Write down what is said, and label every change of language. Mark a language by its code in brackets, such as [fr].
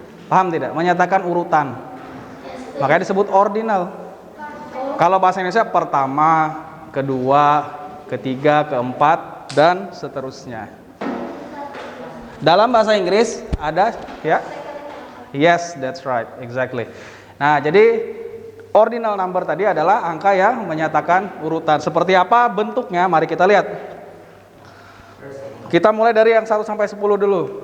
[id] Paham tidak? Menyatakan urutan. Makanya disebut ordinal. Kalau bahasa Indonesia pertama, kedua, ketiga, keempat, dan seterusnya. Dalam bahasa Inggris ada ya? [en] Yes, that's right, exactly. [id] Nah, jadi ordinal number tadi adalah angka yang menyatakan urutan. Seperti apa bentuknya? Mari kita lihat. Kita mulai dari yang 1 sampai 10 dulu.